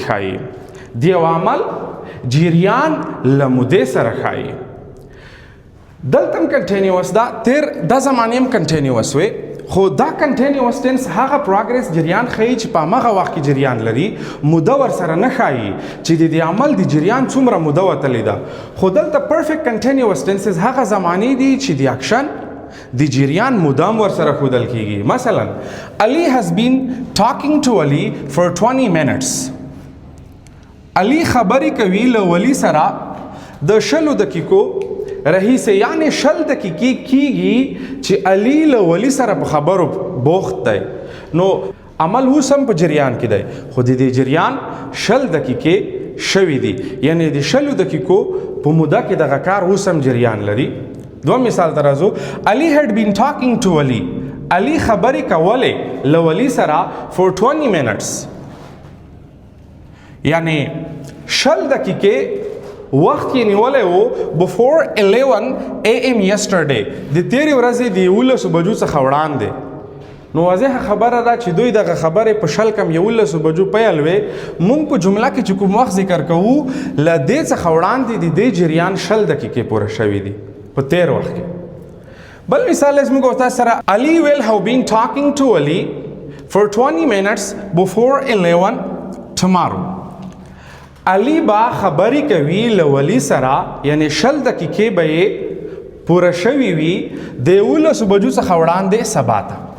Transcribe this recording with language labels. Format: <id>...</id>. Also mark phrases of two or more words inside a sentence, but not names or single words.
<ps>ښایي د یو عمل جریان له مودې سره ښایي دلته هم کنټینیوس دا تیر دا زمانې هم کنټینیوس وي خو دا</ps> <en>continuous tense</en> <ps>هغه پروګرس جریان ښیي چې په همغه وخت کې جریان لري موده ورسره نه ښایي چې د دې عمل د جریان څومره موده وتلې ده خو دلته</ps> <en>perfect continuous tenses</en> <ps>هغه زمانې دي چې د اکشن د جریان موده هم ورسره ښودل کیږي مثلا</ps> <en>Ali has been talking to Ali for 20 minutes</en> <ps>علي خبرې کوي له ولي سره د 20 دقیقو رئیسه یعنی 20 دقیقې کیږي چې علي له ولي سره په خبرو بوخت دی نو عمل اوس هم په جریان کې دی خو د دې جریان 20 دقیقې شوي دي یعنی د 20 دقیقو په موده کې دغه کار اوس هم جریان لري دوم مثال ته راځو</ps> <en>Ali had been talking to Wali</en> <ps>علي خبرې کولې له ولي سره</ps> <en>for 20 minutes</en> <ps>یعنی 20 دقیقې وخت یې نیولی و</ps> <en>before 11 AM yesterday</en> <ps>د تیرې ورځې د 11 بجو څخه وړاندې نو واضحه خبره ده چې دوی دغه خبرې په 11 بجو پیل وې موږ په جمله کې چې کوم وخت ذکر کوو له دې څخه وړاندې د دې جریان 20 دقیقې پوره شوي دي په تیر وخت کې بل مثال موږ تاسو سره</ps> <en>Ali will have been talking to Ali for 20 minutes before 11 tomorrow</en> <ps>علي با خبرې کوي له ولي سره یعنی 20 دقیقې به یې پوره شوي وي د 11 بجو څخه وړاندې سبا ته</ps>